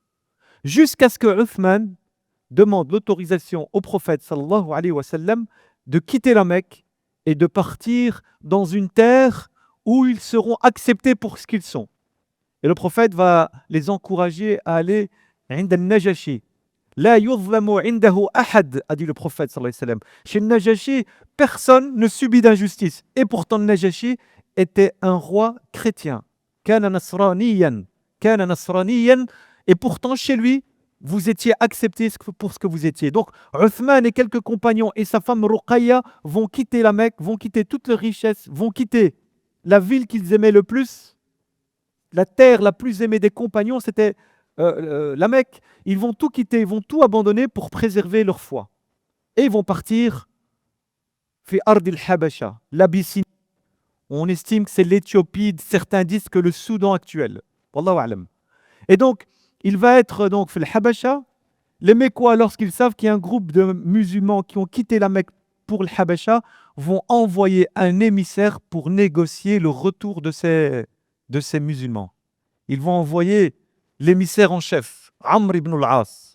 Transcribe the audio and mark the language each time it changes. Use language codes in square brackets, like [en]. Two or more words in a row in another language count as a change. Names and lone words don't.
[fr] Jusqu'à ce que Uthman demande l'autorisation au prophète [ar] صلى الله عليه وسلم [fr] de quitter la Mecque et de partir dans une terre où ils seront acceptés pour ce qu'ils sont. Et le prophète va les encourager à aller [ar] عند النجاشي. لا يظلم عنده أحد, [fr] a dit le prophète [ar] صلى الله عليه وسلم. [fr] Chez Najashi, personne ne subit d'injustice. Et pourtant, Najashi était un roi chrétien. [ar] كان نصرانيا. [fr] Et pourtant, chez lui, vous étiez accepté pour ce que vous étiez. Donc, Uthman et quelques compagnons et sa femme Ruqayya vont quitter la Mecque, vont quitter toutes leurs richesses, vont quitter la ville qu'ils aimaient le plus. La terre la plus aimée des compagnons, c'était la Mecque. Ils vont tout quitter, ils vont tout abandonner pour préserver leur foi. Et ils vont partir [ar] في أرض الحبشة, [fr] l'Abyssinie. On estime que c'est l'Éthiopie, certains disent que le Soudan actuel. [ar] والله أعلم. [fr] Et donc, il va être donc [ar] في الحبشة. [fr] Les Mécois, lorsqu'ils savent qu'il y a un groupe de musulmans qui ont quitté la Mecque pour le Habasha, vont envoyer un émissaire pour négocier le retour de ces musulmans. Ils vont envoyer l'émissaire en chef, Amr ibn al-As.